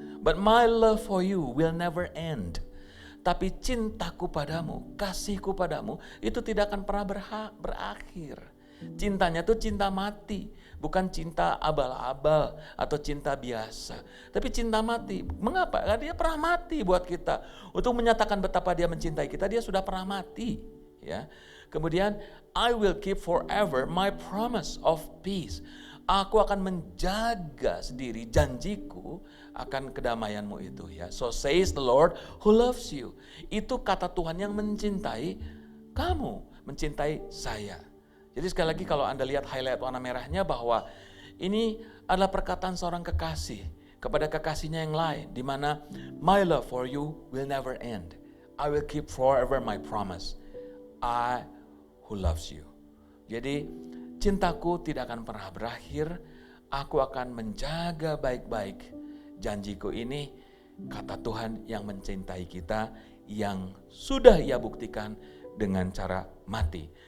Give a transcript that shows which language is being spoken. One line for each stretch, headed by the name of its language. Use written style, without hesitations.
English: But my love for you will never end.
Indonesian: Tapi cintaku padamu, kasihku padamu itu tidak akan pernah berakhir. Cintanya itu cinta mati, bukan cinta abal-abal atau cinta biasa. Tapi cinta mati. Mengapa? Karena dia pernah mati buat kita. Untuk menyatakan betapa dia mencintai kita, dia sudah pernah mati. Ya. Kemudian,
English: I will keep forever my promise of peace.
Indonesian: Aku akan menjaga sendiri janjiku akan kedamaianmu itu ya.
English: So says the Lord who loves you.
Indonesian: Itu kata Tuhan yang mencintai kamu, mencintai saya. Jadi sekali lagi kalau Anda lihat highlight warna merahnya bahwa ini adalah perkataan seorang kekasih kepada kekasihnya yang lain. Di mana
English: my love for you will never end. I will keep forever my promise. I who loves you.
Indonesian: Jadi cintaku tidak akan pernah berakhir. Aku akan menjaga baik-baik janjiku ini, kata Tuhan yang mencintai kita, yang sudah Ia buktikan dengan cara mati.